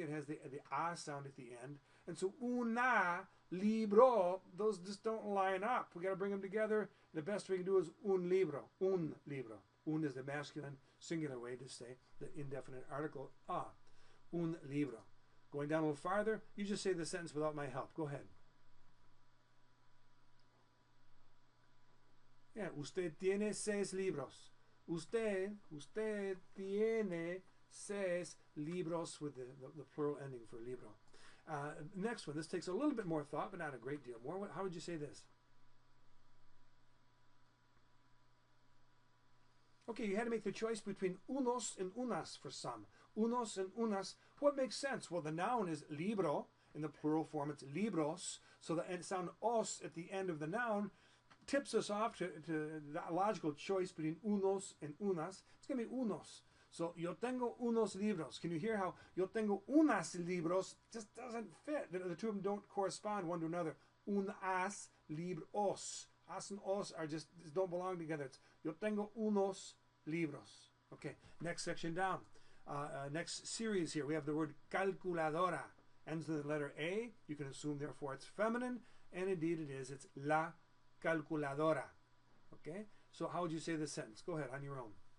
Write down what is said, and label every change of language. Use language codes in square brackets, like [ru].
[en] It has the a sound at the end. And so una, libro, those just don't line up. We got to bring them together. The best we can do is [es] un libro, un libro. [en] Un is the masculine singular way to say the indefinite article a, un libro. Going down a little farther, you just say the sentence without my help. Go ahead. [es] Yeah, usted tiene 6 libros. Usted tiene 6 libros [en] with the plural ending for libro. Next one, this takes a little bit more thought, but not a great deal more. How would you say this? Okay, you had to make the choice between unos and unas for some. Unos and unas, what makes sense? Well, the noun is libro. In the plural form, it's libros. So the sound os at the end of the noun tips us off to the logical choice between unos and unas. It's going to be unos. So, [es] yo tengo unos libros. [en] Can you hear how [es] yo tengo unas libros [en] just doesn't fit? The two of them don't correspond one to another. [es] Unas libros. [en] As and os are just don't belong together. [es] It's yo tengo unos libros. [en] Okay, next section down. Next series here, we have the word calculadora. Ends with the letter A. You can assume, therefore, it's feminine. And indeed it is. It's [es] la calculadora. [en] Okay, so how would you say this sentence? Go ahead on your own.